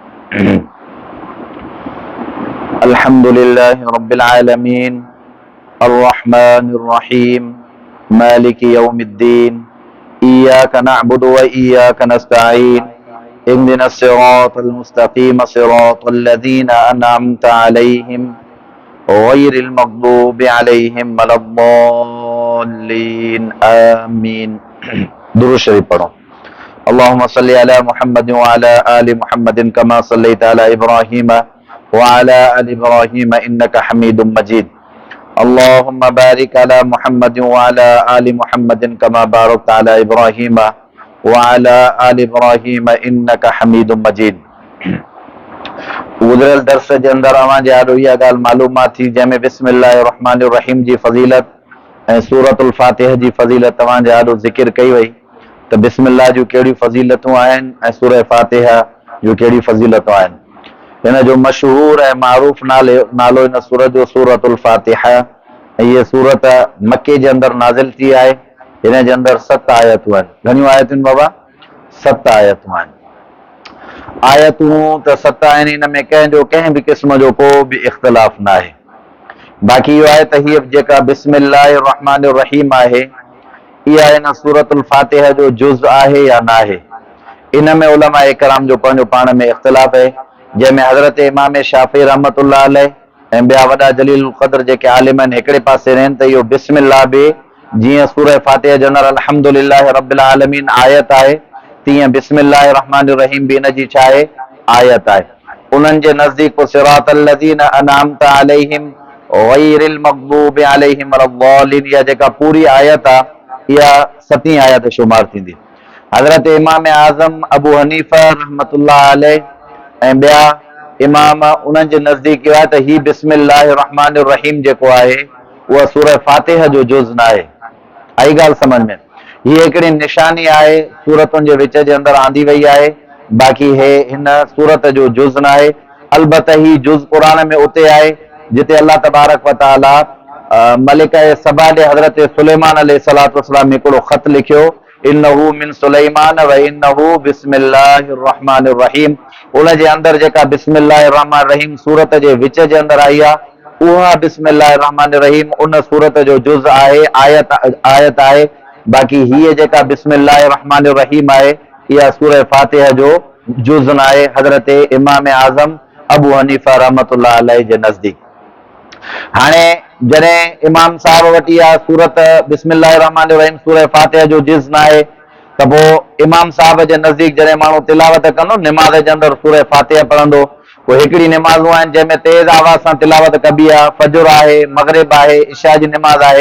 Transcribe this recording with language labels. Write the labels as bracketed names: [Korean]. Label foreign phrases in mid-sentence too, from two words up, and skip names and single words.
[Arabic] الحمد لله رب العالمين الرحمن الرحيم مالك يوم الدين. إياك نعبد وإياك نستعين. اهدنا الصراط المستقيم صراط الذين أنعمت عليهم غير المغضوب عليهم ولا الضالين آمين. [Sindhi] दुरूद शरीफ पढ़ो। [Arabic] اللهم صل على محمد وعلى آل محمد كما صليت على إبراهيم وعلى آل إبراهيم إنك حميد مجيد. اللهم بارك على محمد وعلى آل محمد كما باركت على إبراهيم وعلى آل إبراهيم إنك حميد مجيد. [Sindhi] गुज़िरियल दर्स जे अंदर अवां जे आॾो इहा ॻाल्हि मालूमात थी जंहिंमें [Arabic] بسم الله الرحمن الرحيم [Sindhi] जी फज़ीलत ऐं सूरतुल फातिहा जी फज़ीलत तव्हां जे आॾो ज़िक्र कई वई त बिस्मिल्लाह जूं कहिड़ियूं फज़ीलतूं आहिनि ऐं सूरह फातिहा जूं कहिड़ियूं फज़ीलतूं आहिनि। हिन जो मशहूर ऐं मारूफ नालो हिन सूरत जो सूरतुल फातिहा। ऐं हीअ सूरत मके जे अंदर नाज़िल थी आहे। हिन जे अंदर 7 आयतूं आहिनि। घणियूं आयतूं आहिनि बाबा? 7 आयतूं आहिनि। आयतूं त 7 आहिनि, हिन में कंहिं बि क़िस्म जो को बि इख़्तिलाफ़ न आहे। बाक़ी इहो आहे त हीअ जेका [Arabic] بسم الله الرحمن الرحيم [Sindhi] आहे, इहा हिन सूरतुल फातिहा जो जुज़ आहे या न आहे। इन में उलमा इकराम जो पंहिंजो पाण में इख़्तिलाफ़ आहे, जंहिंमें हज़रत इमाम शाफ़ी [Arabic] رحمة الله عليه [Sindhi] ऐं ॿिया वॾा जलील क़द्र जेके आलिम आहिनि हिकिड़े पासे रहनि त इहो बिस्मिल्लाह बि जीअं सूरह फातिहा जे अंदरि [Arabic] الحمد لله رب العالمين [Sindhi] आयत आहे, तीअं [Arabic] بسم الله الرحمن الرحيم [Sindhi] बि इन जी छा आहे? आयत आहे। उन्हनि जे नज़दीक [Arabic] صراط الذين أنعمت عليهم غير المغضوب عليهم ولا الضالين, [Sindhi] इहा जेका पूरी आयत आहे इहा 7वीं आयत शुमार थींदी। हज़रत इमाम आज़म अबू हनीफ़ा [Arabic] رحمة الله عليه [Sindhi] ऐं ॿिया इमाम उन्हनि जे नज़दीक इहो आहे त ही [Arabic] بسم الله الرحمن الرحيم [Sindhi] जेको आहे उहा सूरह फातिहा जो जुज़ न आहे। आई ॻाल्हि सम्झ में? हीअ हिकिड़ी निशानी आहे, सूरतुनि जे विच जे अंदरि आंदी वई आहे, बाक़ी हे हिन सूरत जो जुज़ न आहे। अलबत ही जुज़ क़ुरान में उते आहे जिते अल्लाह तबारक व तआला मलिक सबा ॾे हज़रत सुलेमान [Arabic] عليه الصلاة والسلام [Sindhi] हिकिड़ो ख़त लिखियो, [Arabic] إنه من سليمان وإنه بسم الله الرحمن الرحيم. [Sindhi] उन जे अंदरि जेका [Arabic] بسم الله الرحمن الرحيم [Sindhi] सूरत जे विच जे अंदरि आई आहे, उहा [Arabic] بسم الله الرحمن الرحيم [Sindhi] उन सूरत जो जुज़ आहे, आयत आहे। बाक़ी हीअ जेका [Arabic] بسم الله الرحمن الرحيم [Sindhi] आहे इहा सूरह फातिहा जो जुज़ न आहे हज़रत इमाम आज़म अबू हनीफ़ा [Arabic] رحمة الله عليه [Sindhi] जे नज़दीक। हाणे जॾहिं इमाम साहब वटि इहा सूरत [Arabic] بسم الله الرحمن الرحيم [Sindhi] सूरह फातिहा जो जुज़ न आहे त पोइ इमाम साहब जे नज़दीक जॾहिं माण्हू तिलावत कंदो निमाज़ जे अंदरि सूरह फातिहा पढ़ंदो, पोइ हिकिड़ी निमाज़ूं आहिनि जंहिंमें तेज़ आवाज़ सां तिलावत कबी आहे, फजर आहे, मग़रिब आहे, इशा जी निमाज़ आहे।